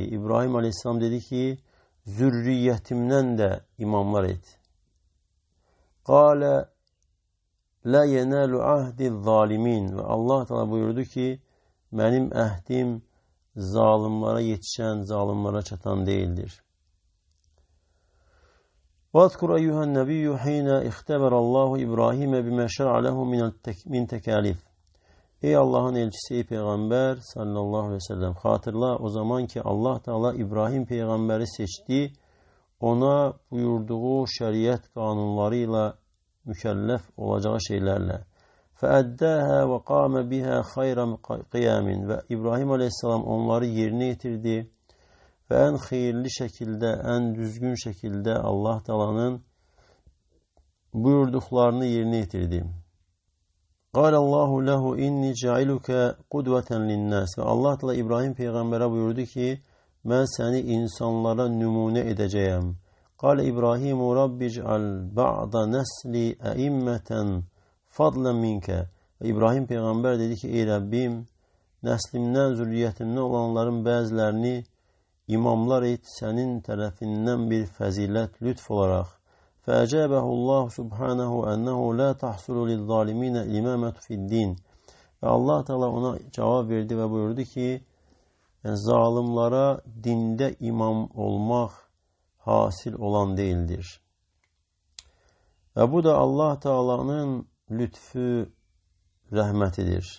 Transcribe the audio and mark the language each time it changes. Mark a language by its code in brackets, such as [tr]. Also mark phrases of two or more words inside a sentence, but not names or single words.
[az] İbrahim Aleyhisselam dedi ki, zürriyyətimdən də imamlar et. [ar] قال لا ينال عهدي الظالمين. [az] Və Allah Teala buyurdu ki, mənim əhdim zalimlara yetişən, zalimlara çatan değildir. [ar] وَاذْكُرْ أَيُّهَا النَّبِيُّ حِينَ اِخْتَبَرَ اللّٰهُ إِبْرَاهِيمَ بِمَا شَرَعَ لَهُ مِنْ تَكَالِفِ. [tr] Ey Allah'ın elçisi, ey Peygamber [ar] صلى الله عليه وسلم, [tr] hatırla o zaman ki Allah Teala İbrahim peygamberi seçti, ona buyurduğu şeriat kanunlarıyla mükellef olacağı şeylerle. [ar] فَأَدَّاهَا وَقَامَ بِهَا خَيْرًا قِيَامٍ. [tr] Ve İbrahim aleyhisselam onları yerine getirdi. Ve en hayırlı şekilde, en düzgün şekilde Allah Teala'nın buyurduklarını yerine getirdi. [ar] قال الله له إني جعلك قدوة للناس. [tr] Ve Allah Teala İbrahim peygambere buyurdu ki ben seni insanlara numune edeceğim. [ar] قال İbrahim رب اجعل بعض نسلي أئمة فضلا منك. [tr] Ve İbrahim peygamber dedi ki ey Rabbim neslimden, zürriyetimden olanların bazılarını imamlar et senin tarafından bir fazilet lütf olarak. [ar] فَاَجَابَهُ اللّٰهُ سُبْحَانَهُ اَنَّهُ لَا تَحْصُلُ لِلظَّالِم۪ينَ الْاِمَامَةُ فِي الدِّينِ. [tr] Ve Allah Teala ona cevap verdi ve buyurdu ki zalimlara dinde imam olmak hasil olan değildir. Ve bu da Allah Teala'nın lütfü, rahmetidir.